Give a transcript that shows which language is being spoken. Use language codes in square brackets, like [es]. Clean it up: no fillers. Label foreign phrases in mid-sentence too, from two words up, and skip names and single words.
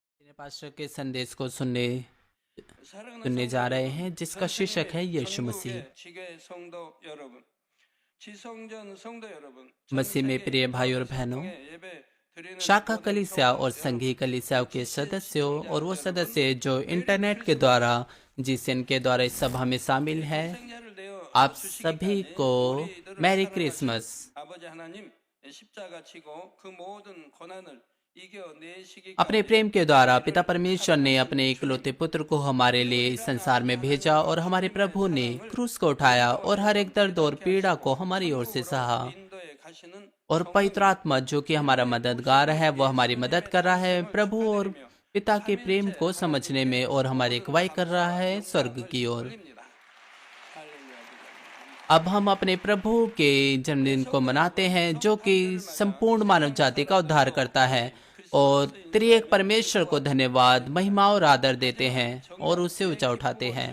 [hi] पास्टर के संदेश को सुनने [ko] 사랑하는 [hi] सुनने [ko] 성도 [hi] जा रहे [ko] 여러분, [hi] हैं जिसका [ko] 전 [hi] शीर्षक है [ko] 세계 [hi] यीशु मसीह। [ko] 전국의 지교회 성도 여러분, 지성전 성도 여러분, 전 [hi] मसीह में [ko] 세계 [hi] प्रिय भाई और [ko] 교회에서 [hi] बहनों, [ko] 통해 예배 드리는 [hi] शाखा [ko] 모든 [hi] कलीसिया [ko] 성도 [hi] और [ko] 여러분, [hi] संघीय कलीसियाओं के [ko] 지체 [hi] सदस्यों और वो [ko] 시청자 [hi] सदस्य जो [ko] 여러분, [hi] इंटरनेट के [ko] 메리 [hi] द्वारा जिसन के द्वारा इस सभा में शामिल हैं, [ko] 독생자를 내어 [hi] आप सभी [ko] 주시기까지 [hi] को [ko] 우리들을 [hi] मैरी [ko] 사랑하신 [hi] क्रिसमस। [ko] 아버지 하나님 십자가 치고 그 모든 고난을 [hi] अपने [ko] 이겨내시기까지 [hi] प्रेम के द्वारा पिता परमेश्वर ने [ko] 사랑하신 [hi] अपने [ko] 주님, [hi] इकलौते पुत्र को हमारे लिए इस संसार में भेजा और हमारे प्रभु ने [ko] 사랑을 [hi] क्रूस को उठाया और हर एक दर्द और [ko] 이렇게 [hi] पीड़ा [ko] 하시고 [hi] को हमारी ओर से सहा। [ko] 천국으로 인도해 가시는 [hi] और पवित्र आत्मा जो कि हमारा मददगार है वो हमारी मदद कर रहा है प्रभु और पिता के प्रेम को समझने में और हमारी अगुवाई कर रहा है स्वर्ग की ओर। अब हम अपने प्रभु के जन्मदिन को मनाते हैं जो कि संपूर्ण मानव जाति का उद्धार करता है और त्रिएक परमेश्वर को धन्यवाद, महिमा और आदर देते हैं और उसे ऊंचा उठाते हैं।